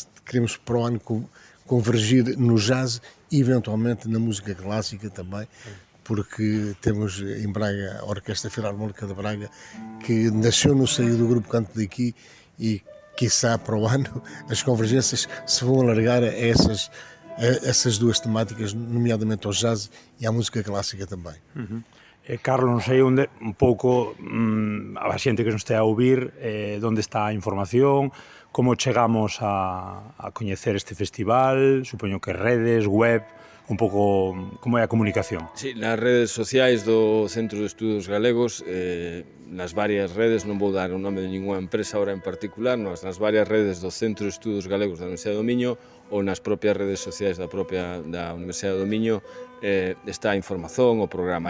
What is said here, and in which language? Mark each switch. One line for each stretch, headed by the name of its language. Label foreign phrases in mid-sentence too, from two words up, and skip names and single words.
Portuguese: Queremos para o ano convergir no jazz e eventualmente na música clássica também, porque temos em Braga a Orquestra Filarmónica de Braga, que nasceu no seio do Grupo Canto daqui, e quiçá para o ano as convergências se vão alargar a essas duas temáticas, nomeadamente ao jazz e à música clássica também.
Galician: Carlos, non sei onde, un pouco, a xente que nos este a ouvir, onde está a información, como chegamos a coñecer este festival, supoño que redes, web, un pouco como é a comunicación. Sí, nas redes sociais do Centro de Estudos Galegos, nas varias redes, non vou dar o nome de ninguna empresa ahora en particular, nas varias redes do Centro de Estudos Galegos da Universidade do Miño, ou nas propias redes sociais da Universidade do Miño, está a información, o programa.